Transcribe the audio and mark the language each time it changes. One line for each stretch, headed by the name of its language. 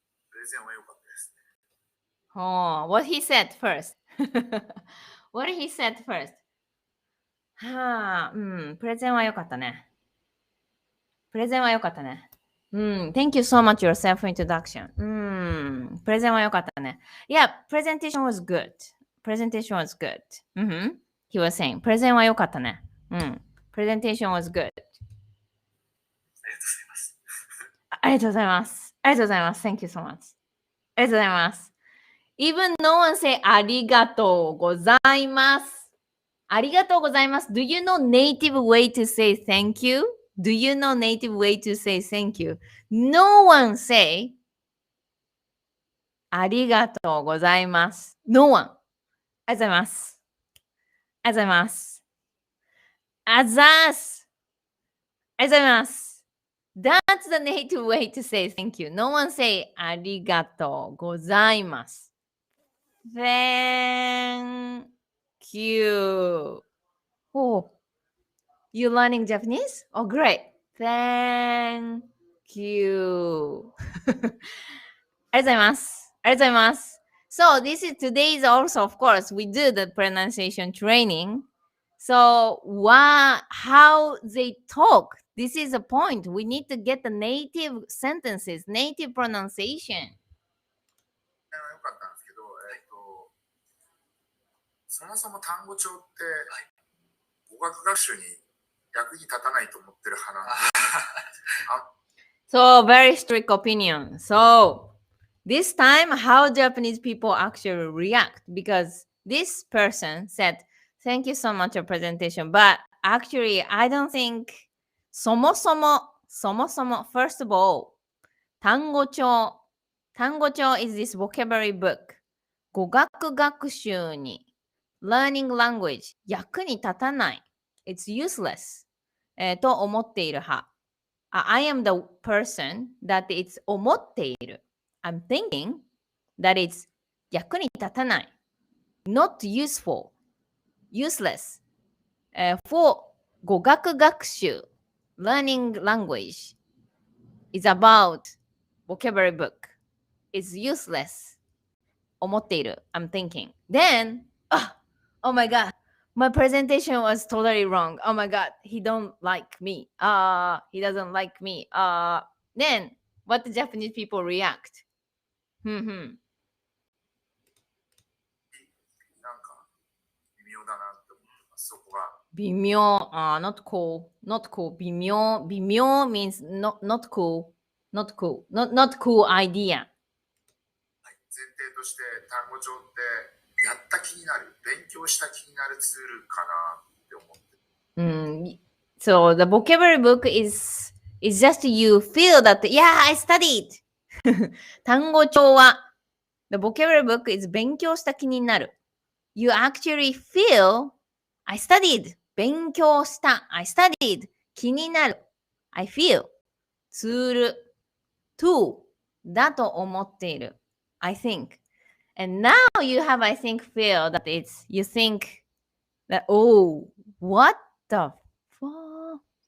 Japanese: プレゼンは良かったですね。
English: Oh, what he said first. What he said first.
Japanese: はあ、プレゼンは良かったね。プレゼンは良かったね。
English: Thank you so much your self-introduction.
Japanese: プレゼンは良かったね。
English: Yeah, presentation was good. Presentation was good. He was saying,
Japanese: プレゼンは良かったね。
English: Presentation was good.
Japanese: ありがとうございます。ありがとうございます。
English: Thank you so much.
Japanese: ありがとうございます。
English: Even no one say
Japanese: ありがとうございます。ありがとうございます。
English: Do you know native way to say thank you? Do you know native way to say thank you? No one say
Japanese: ありがとうございます。
English: No one.
Japanese: ありがとうございます。ありがとうございます。あざーす。ありがとうございます。
English: That's the native way to say thank you. No one say
Japanese: ありがとうございます。
English: Thank you. Oh, you learning Japanese? Oh, great. Thank you.
Japanese: ありがとうございます。ありがとうございます。
English: So this is today's also, of course, we do the pronunciation training. So how they talk, this is a point. We need to get the native sentences, native pronunciation.
Japanese: 良かったんですけど、そもそも単語帳って、語学学習に役に立たないと思ってる派なんです。
English: So very strict opinion. So this time, how Japanese people actually react, because this person said, "Thank you so much for presentation," but actually, I don't think Somosomo, first of all, 単語帳is this vocabulary book.
Japanese: 語学学習に
English: learning language
Japanese: 役に立たない。
English: It's useless、
Japanese: と思っている派。
English: I am the person that it's
Japanese: 思っている。
English: I'm thinking that it's
Japanese: 役に立たない。
English: Not useful. Useless. For 語学学習 learning language is about vocabulary book. It's useless.
Japanese: 思っている。
English: I'm thinking. Then, oh my god. My presentation was totally wrong. Oh my god, he don't like me. He doesn't like me. Then what the Japanese people react?
Japanese: なんか微妙だなって思ってます。そこが。
English: 微妙。Not cool. Not cool. 微妙。微妙 means not cool. Not cool. Not cool idea.
Japanese: 前提として単語帳ってやった気になる、勉強した気になるツールかなって思って。
English: So the vocabulary book is just you feel that, yeah, I studied.
Japanese: 単語帳は
English: the vocabulary book is
Japanese: 勉強した気になる。
English: You actually feel, I studied.
Japanese: 勉強した。
English: I studied.
Japanese: 気になる。
English: I feel. ツール。 to
Japanese: だと思っている。
English: I think. And now you have, I think, feel that it's, you think that, oh, what the fuck?